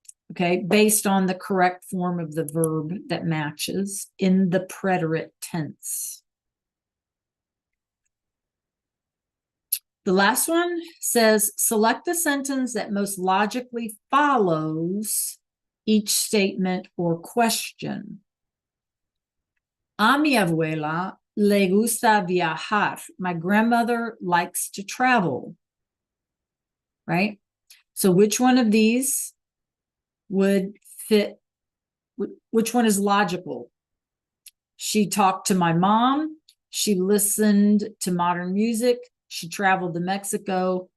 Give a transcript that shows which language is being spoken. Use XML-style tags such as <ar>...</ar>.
<en>okay, based on the correct form of the verb that matches in the preterite tense. The last one says, select the sentence that most logically follows each statement or question.</en> <es>A mi abuela le gusta viajar.</es> <en>My grandmother likes to travel. Right? So which one of these would fit? Which one is logical? She talked to my mom. She listened to modern music. She traveled to Mexico.</en>